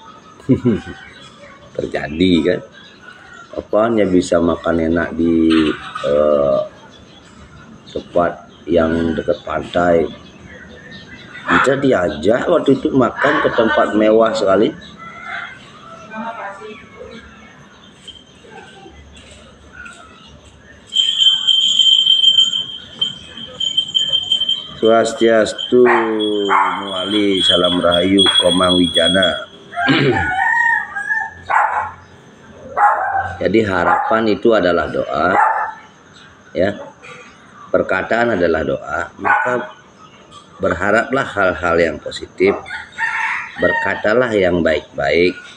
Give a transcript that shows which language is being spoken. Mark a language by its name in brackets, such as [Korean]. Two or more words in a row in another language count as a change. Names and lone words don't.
[Indonesian] Terjadi kan. Apaan ya bisa makan enak di tempat yang dekat pantai. Kita diajak waktu itu makan ke tempat mewah sekali. Swastiastu, muali, salam rahayu, komang wijana. Jadi harapan itu adalah doa, ya. Perkataan adalah doa, maka berharaplah hal-hal yang positif, berkatalah yang baik-baik.